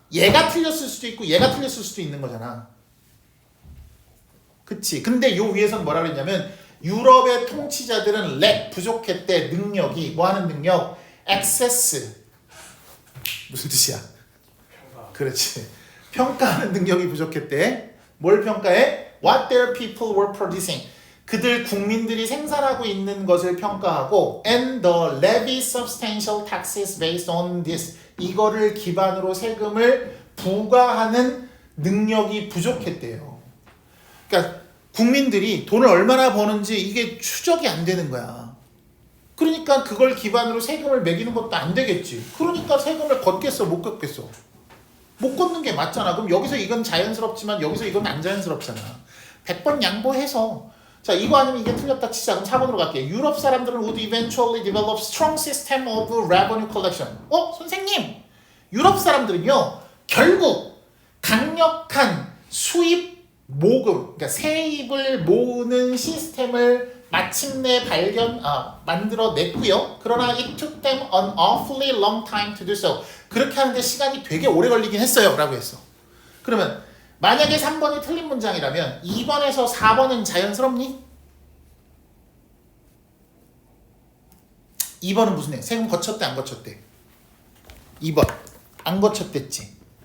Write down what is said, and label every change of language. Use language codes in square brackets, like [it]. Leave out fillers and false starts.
[ko] 얘가 틀렸을 수도 있고 얘가 틀렸을 수도 있는 거잖아. 그치? 근데 요 위에서는 뭐라 그랬냐면 유럽의 통치자들은 부족했대. 능력이. 뭐 하는 능력? access. 무슨 뜻이야? 평가. 그렇지. 평가하는 능력이 부족했대. 뭘 평가해? [en] What their people were producing. [ko] 그들 국민들이 생산하고 있는 것을 평가하고 [en] and the levy substantial taxes based on this. [ko] 이거를 기반으로 세금을 부과하는 능력이 부족했대요. 그러니까 국민들이 돈을 얼마나 버는지 이게 추적이 안 되는 거야. 그러니까 그걸 기반으로 세금을 매기는 것도 안 되겠지. 그러니까 세금을 걷겠어, 못 걷겠어? 못 걷는 게 맞잖아. 그럼 여기서 이건 자연스럽지만 여기서 이건 안 자연스럽잖아. 100번 양보해서. 자, 이거 아니면 이게 틀렸다 치자. 그럼 4번으로 갈게요. 유럽 사람들은 [en] would eventually develop strong system of revenue collection. [ko] 선생님, 유럽 사람들은요, 결국 강력한 수입 모금, 그러니까 세입을 모으는 시스템을 마침내 만들어냈고요. 그러나 [en] it took them an awfully long time to do so. [ko] 그렇게 하는데 시간이 되게 오래 걸리긴 했어요. 라고 했어. 그러면 만약에 3번이 틀린 문장이라면 2번에서 4번은 자연스럽니? 2번은 무슨 애? 세금 거쳤대 안 거쳤대? 2번 안 거쳤댔지.